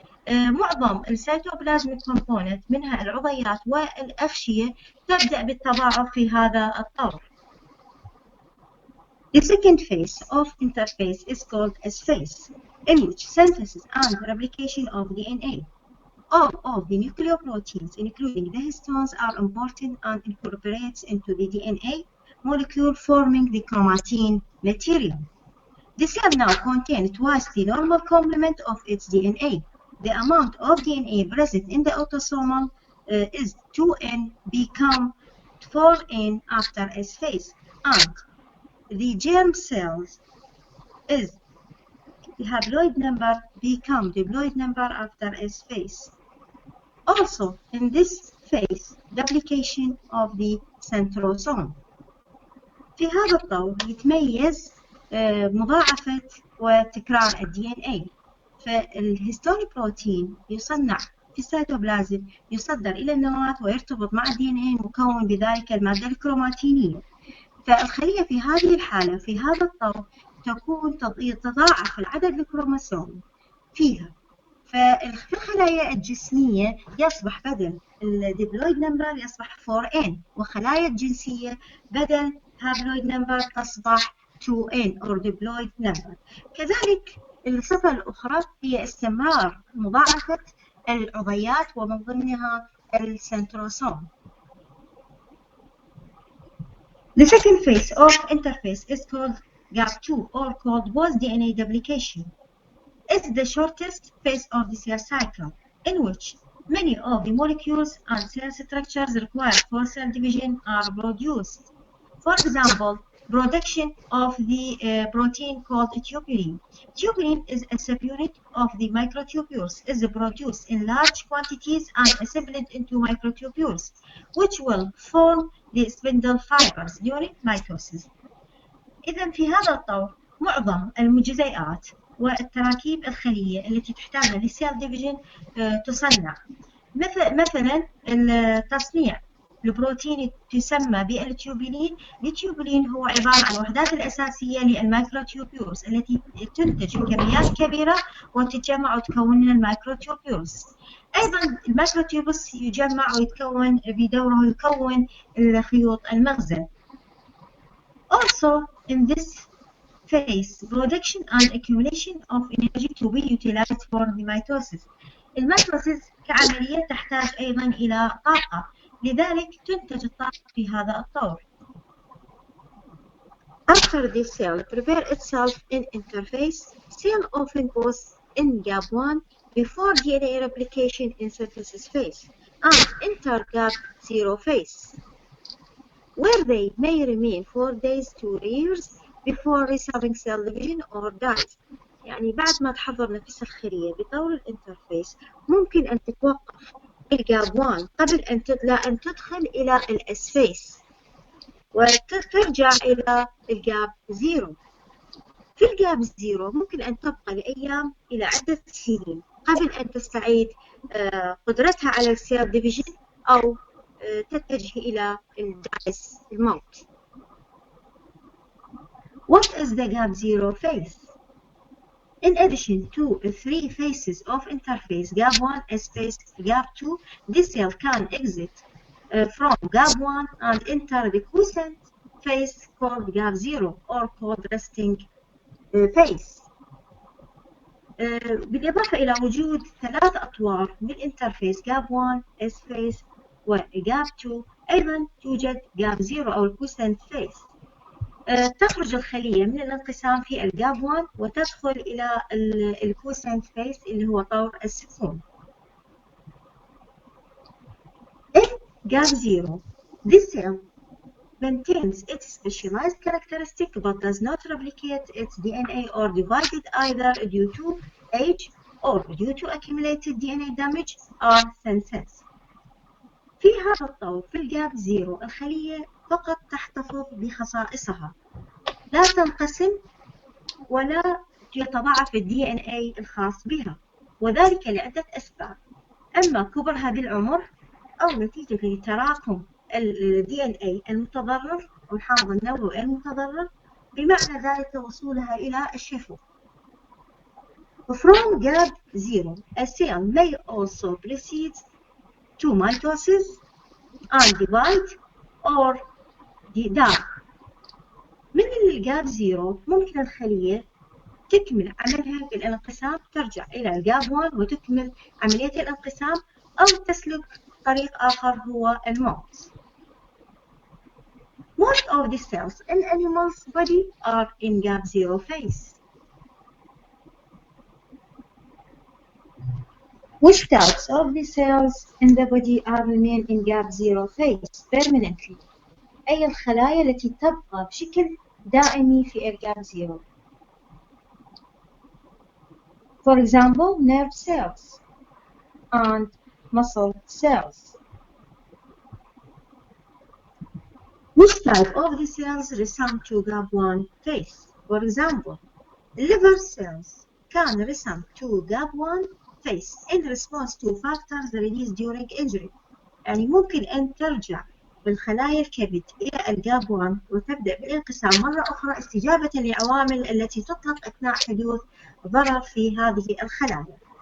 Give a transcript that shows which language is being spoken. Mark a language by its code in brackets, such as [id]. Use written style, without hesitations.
[ar] معظم السيتوبلازميك كومبوننت منها العضيات والأغشية تبدأ بالتضاعف في هذا الطور. [en] The second phase of interphase is called S-phase, in which synthesis and replication of DNA. All of the nucleoproteins, including the histones, are important and incorporates into the DNA molecule, forming the chromatin material. The cell now contains twice the normal complement of its DNA. The amount of DNA present in the autosomal is 2n become 4n after S phase, and the germ cells is the haploid number become diploid number after S phase. Also, in this phase, duplication of the centrosome. [ar] في هذا الطور يتميز مضاعفة وتكرار ال DNA. فالهيستون بروتين يصنع في السيتوبلازم، يصدر إلى النواة ويرتبط مع ال DNA المكون بذلك المادة الكروماتينية. فالخلية في هذه الحالة في هذا الطور تكون تتضاعف العدد الكروموسومي فيها. ففي الخلايا الجسمية يصبح بدل الديبلويد نمبر يصبح 4n، وخلايا الجنسية بدل هابلويد نمبر تصبح 2n [en] or diploid number. [ar] كذلك الصفة الأخرى هي استمرار مضاعفة العضيات ومن ضمنها السنتروسوم. [en] The second phase of interphase is called gap 2 or called post-DNA duplication. It's the shortest phase of the cell cycle, in which many of the molecules and cell structures required for cell division are produced. For example, production of the protein called tubulin. Tubulin is a subunit of the microtubules. It is produced in large quantities and assembled into microtubules, which will form the spindle fibers during mitosis. [ar] إذا في هذا الطور معظم المجزيئات والتراكيب الخلية التي تحتاجها للسيل ديفيجن تصنع. مثلا التصنيع البروتين تسمى بالتيوبولين. التيوبولين هو عبارة عن الوحدات الأساسية للمايكروتيوبولز التي تنتج بكميات كبيرة وتتجمع وتكون المايكروتيوبولز. أيضا المايكروتيوبولز يجمع ويتكون بدوره يكون الخيوط المغزل. [en] Also, in this phase, production and accumulation of energy to be utilized for the mitosis. [ar] الميتوسيس كعملية تحتاج أيضا إلى طاقة، لذلك تنتج الطاقة في هذا الطور. [en] After the cell prepares itself in interphase, cell often goes in gap 1 before DNA replication in synthesis phase and enter gap 0 phase, where they may remain for days to years before restarting cell division or dies. [ar] يعني بعد ما تحضر نفس الخلية بطور الانترفيس ممكن أن تتوقف الجاب 1 قبل أن تدخل إلى الأسفيس وترجع إلى الجاب 0. في الجاب 0 ممكن أن تبقى لأيام إلى عدة سنين قبل أن تستعيد قدرتها على السيل ديفيجن أو تتجه إلى الدايس الموت. [en] What is the gap 0 phase? In addition to the 3 phases of interphase, gap 1, S phase, gap 2, this cell can exit from gap 1 and enter the quiescent phase called gap 0 or called resting phase. [ar] بالإضافة إلى وجود 3 أطوار بالانترفيس gap 1, S phase وجاب 2 أيضا توجد جاب 0 أو الكوسنت فيس. تخرج الخلية من الانقسام في الجاب 1 وتدخل إلى الكوسنت فيس اللي هو طور السكون. [en] In gap 0, this cell maintains its specialized characteristic but does not replicate its DNA or divide it either due to age or due to accumulated DNA damage or senescence. [ar] في هذا الطور في الجاب 0 الخلية فقط تحتفظ بخصائصها، لا تنقسم ولا يتضاعف ال DNA الخاص بها، وذلك لعدة أسباب، أما كبرها بالعمر أو نتيجة لتراكم ال DNA المتضرر أو الحامض النووي المتضرر، بمعنى ذلك وصولها إلى الشفو. [en] From gap 0, a cell may also proceed to mitosis and divide or die. [ar] من الجاب 0 ممكن الخلية تكمل عملها بالانقسام، ترجع إلى الجاب 1 وتكمل عملية الانقسام أو تسلك طريق آخر هو الموت. [en] Most of the cells in animals' body are in gap 0 phase. Which types of the cells in the body are remain in gap zero phase permanently? [ar] أي الخلايا التي تبقى بشكل دائمي في الجاب زيرو؟ [en] For example, nerve cells and muscle cells. Which type of the cells respond to GAP1 phase? For example, liver cells can respond to GAP1 phase in response to factors released during injury. [ar] يعني ممكن أن ترجع بالخلايا الكبد إلى الجاب 1 وتبدأ بالانقسام مرة أخرى استجابة للعوامل التي تطلق أثناء حدوث ضرر في هذه الخلايا.